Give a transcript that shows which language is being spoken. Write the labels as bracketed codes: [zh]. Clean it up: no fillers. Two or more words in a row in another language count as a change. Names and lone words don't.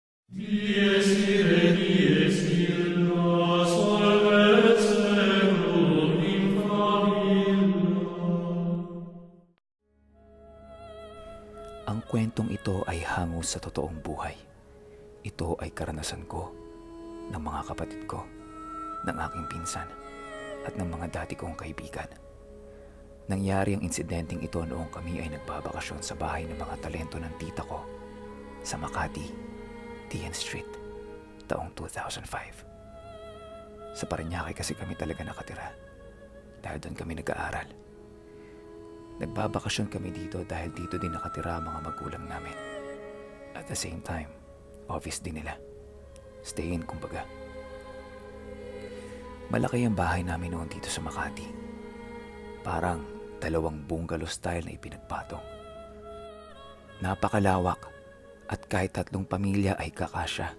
[la] Dies irae, dies illa, solvet seculum in favilla. [tl] Ang kwentong ito ay hango sa totoong buhay. Ito ay karanasan ko, ng mga kapatid ko, ng aking pinsan, at ng mga dati kong kaibigan. Nangyari ang insidenteng ito noong kami ay nagbabakasyon sa bahay ng mga talento ng tita ko sa Makati, TN Street, taong 2005. Sa Parañaque kasi kami talaga nakatira dahil doon kami nag-aaral. Nagbabakasyon kami dito dahil dito din nakatira ang mga magulang namin. [en] At the same time, office [tl] din nila. [en] Stay in kumbaga. [tl] Malaki ang bahay namin noon dito sa Makati. Parang 2 [en] bungalow style [tl] na ipinagpatong. Napakalawak at kahit 3 pamilya ay kakasya.